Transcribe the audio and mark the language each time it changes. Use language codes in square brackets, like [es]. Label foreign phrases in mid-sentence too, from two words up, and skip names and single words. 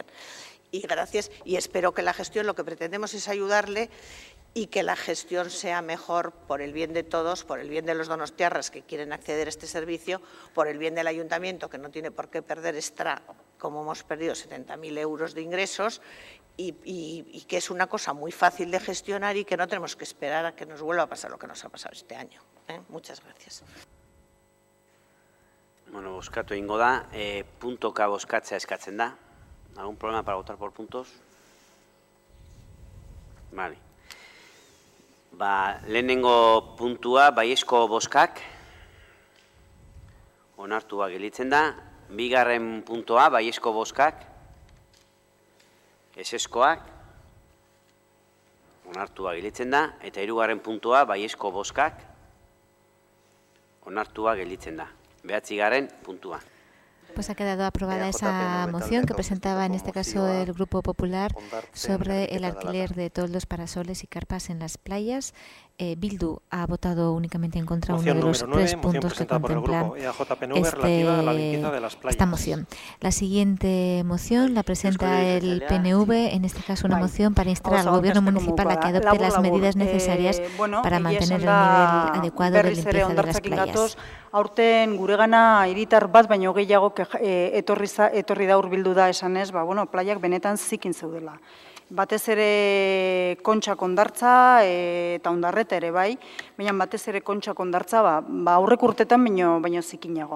[es] Y gracias, y espero que la gestión, lo que pretendemos es ayudarle y que la gestión sea mejor por el bien de todos, por el bien de los donostiarras que quieren acceder a este servicio, por el bien del ayuntamiento que no tiene por qué perder extra, como hemos perdido 70.000 euros de ingresos y que es una cosa muy fácil de gestionar y que no tenemos que esperar a que nos vuelva a pasar lo que nos ha pasado este año. Muchas gracias. [eu] Bueno, bozkatu egingo da, puntoka bozkatzea eskatzen da. [es] ¿Algún problema para votar por puntos? Vale. [eu] Lehenengo puntua, baiezko bozkak, onartua gelditzen da. Bigarren puntua, baiezko bozkak, ezezkoak, onartua gelditzen da. Eta hirugarren puntua, baiezko bozkak, onartua gelditzen da. 9. puntua. [es] Pues ha quedado aprobada esa moción que presentaba en este caso el Grupo Popular sobre el alquiler de toldos, parasoles y carpas en las playas. Bildu ha votado únicamente en contra uno de los 3 puntos que contemplan esta moción. La siguiente moción la presenta el PNV, en este caso una moción para instar al Gobierno municipal a que adopte las medidas necesarias para mantener el nivel adecuado de limpieza de las playas. [eu] Aurten guregana hiritar bat baino gehiago etorri da hurbildu da esanez, playak benetan zikin zeudela. Batez ere Kontxa Kondartza eta Ondarreta ere bai, baina batez ere Kontxa Kondartza aurrek urtetan baino zikinago.